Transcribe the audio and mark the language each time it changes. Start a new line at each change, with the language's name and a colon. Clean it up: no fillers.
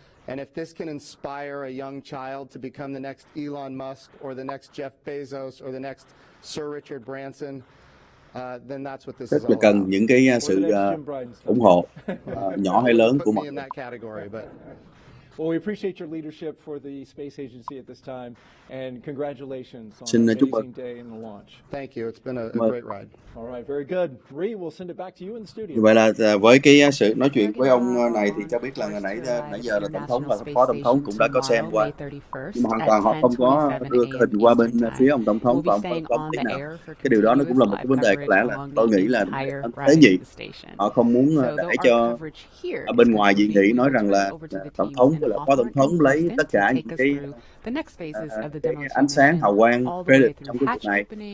English: And if this can inspire a young child to become the next Elon Musk or the next Jeff Bezos or the next Sir Richard Branson, then that's what this is all about.
Vietnamese: Rất là cần những cái sự ủng hộ nhỏ hay lớn của mọi người.
English: Well, we appreciate your leadership for the space agency at this time, and congratulations on
Vietnamese: Xin
English: an
Vietnamese: chúc
English: amazing day in the launch. Thank you. It's been a great ride. All right, very good. Marie, we'll send it back to you in the studio.
Vietnamese: Như vậy là với cái sự nói chuyện với ông này thì cho biết là nãy giờ là tổng thống và phó tổng thống cũng đã có xem qua, nhưng mà hoàn toàn họ không có đưa cái hình qua bên phía ông tổng thống và ông phó tổng tí nào. Cái điều đó nó cũng là một cái vấn đề, có lẽ là tôi nghĩ là tế nhị họ không muốn để cho ở bên ngoài dị nghị nói rằng là tổng thống và là phó tổng thống lấy tất cả những cái ánh sáng hào quang credit trong cái cuộc này.